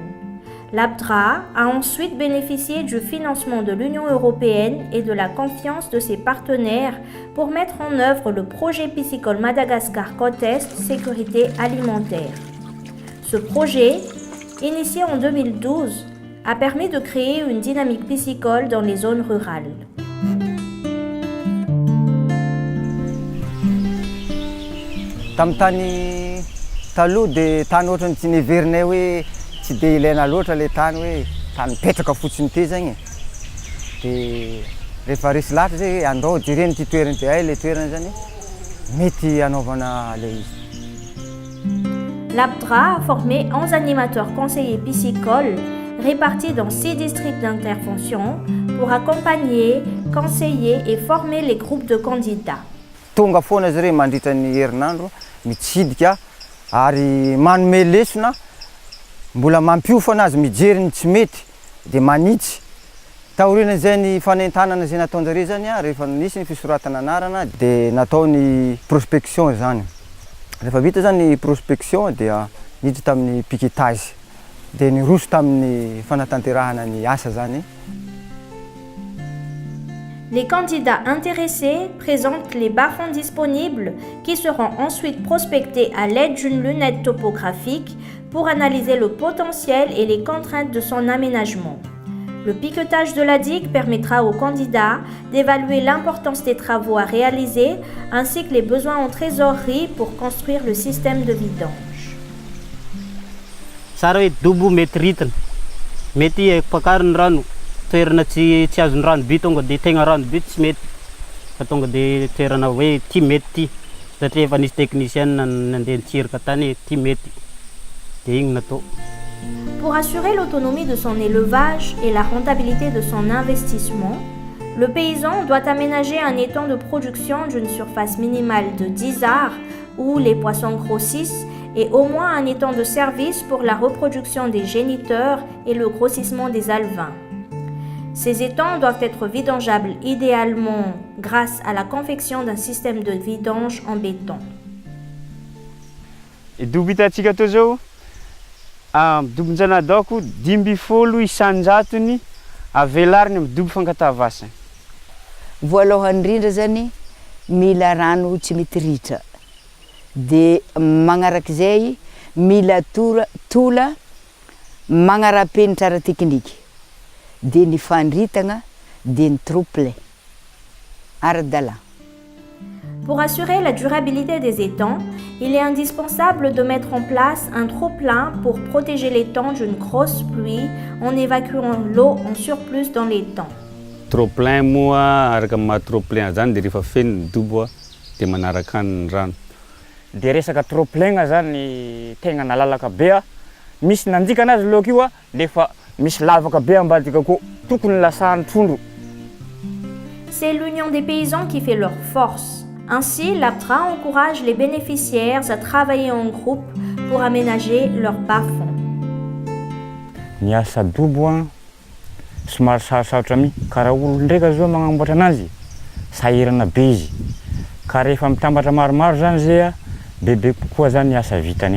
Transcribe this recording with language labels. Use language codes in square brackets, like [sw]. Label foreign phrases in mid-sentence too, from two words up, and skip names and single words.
[fr] L'APTRA a ensuite bénéficié du financement de l'Union européenne et de la confiance de ses partenaires pour mettre en œuvre le projet piscicole Madagascar Côte Est Sécurité alimentaire. Ce projet, initié en 2012, a permis de créer une dynamique piscicole dans les zones rurales. [mg] Tamtani taloha dia tany ohatrany tsy neverinay hoe tsy dia ilaina loatra le tany hoe tany mipetraka fotsiny ty zagny. Dia rehefa resy lahatra zay andao jereny ty toerana ty ay le toerana zany mety anaovana le izy. [fr] L'APTRA a formé 11 animateurs conseillers piscicoles répartis dans 6 districts d'intervention pour accompagner, conseiller et former les groupes de candidats. [mg] Tonga foana zareo mandritra ny herinandro mitsidika ary manome lesona mbola mampiofana azy mijery ny tsy mety dia manitsy. Taoriana zay ny fanentanana zay nataonjareo zany rehefa nisy ny fisoratana anarana dia natao ny prospection zany. Rehefa vita zany ny prospection dia niditra tamin'ny piquetage dia niroso tamin'ny fanatanterahana ny asa zany. [fr] Les candidats intéressés présentent les bas-fonds disponibles qui seront ensuite prospectés à l'aide d'une lunette topographique pour analyser le potentiel et les contraintes de son aménagement. Le piquetage de la digue permettra aux candidats d'évaluer l'importance des travaux à réaliser ainsi que les besoins en trésorerie pour construire le système de vidange. [mg] Tsara hoe dobo mety ritana, mety pakariny rano, toerana tsy azony rano be tonga dia tegna rano be tsy mety, fa tonga dia toerana hoe ty mety ty, satria efa nisy technicien nandeha nitsiraka tany ty mety, dia igny natao. [fr] Pour assurer l'autonomie de son élevage et la rentabilité de son investissement, le paysan doit aménager un étang de production d'une surface minimale de 10 arts où les poissons grossissent et au moins un étang de service pour la reproduction des géniteurs et le grossissement des alevins. Ces étangs doivent être vidangeables idéalement grâce à la confection d'un système de vidange en béton. [mg] Dobo hitantsika tao zao dobon-janadako 12 isan-jatony avelariny amin'ny dobo fankatavasana. Voalohany indrindra zany mila rano tsy mety ritra. Dia magnarak'izay mila tola magnara-penitra ara-teknika. Dia ny fandritana dia ny trouble ara-dalà. [fr] Pour assurer la durabilité des étangs, il est indispensable de mettre en place un trop-plein pour protéger l'étang d'une grosse pluie en évacuant l'eau en surplus dans l'étang. [mg] Trop-plein moa araka maha trop-plein zany dia rehefa feno ny dobo dia manaraka ny rano. Dia resaka trop-plein zany tegna nalalaka be misy nanjika anazy laoka io a lefa misy lavaka be ambadika koa tokony lasahany trondro. [fr] C'est l'union des paysans qui fait leur force. Ainsi, l'APTRA encourage les bénéficiaires à travailler en groupe pour aménager leur bas-fond. [mg] Ny asa adobo a somary sarosarotra mi ka raha olo ndraika zao magnamboatra anazy sahirana be izy ka rehefa mitambatra maromaro zany zay a bebe kokoa zany asa vitany.